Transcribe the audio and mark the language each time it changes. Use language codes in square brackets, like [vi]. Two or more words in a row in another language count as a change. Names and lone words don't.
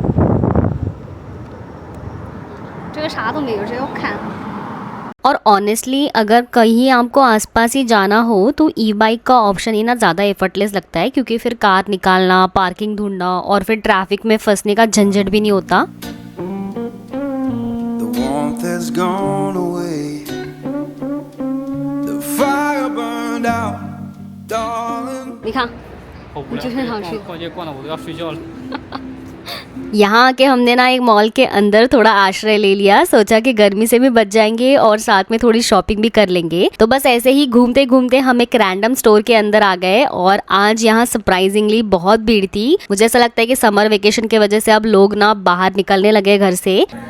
[hi] और ऑनेस्टली अगर कहीं आपको आसपास ही जाना हो तो [en] e bike [hi] का ऑप्शन ही ना ज़्यादा एफर्टलेस लगता है, क्योंकि फिर कार निकालना, पार्किंग ढूंढना और फिर ट्रैफिक में फंसने का झंझट भी नहीं होता। [en] The warmth has gone away. The fire burned out, darling. [zh] 你看，好无聊，就是想去逛街逛的我都要睡觉了。 [hi] यहाँ आके हमने ना एक मॉल के अंदर थोड़ा आश्रय ले लिया, सोचा कि गर्मी से भी बच जाएंगे और साथ में थोड़ी शॉपिंग भी कर लेंगे। तो बस ऐसे ही घूमते घूमते हम एक [en] random store [hi] के अंदर आ गए और आज यहाँ सरप्राइजिंगली बहुत भीड़ थी। मुझे ऐसा लगता है कि [en] summer vacation [hi] की वजह से अब लोग ना बाहर निकलने लगे घर से।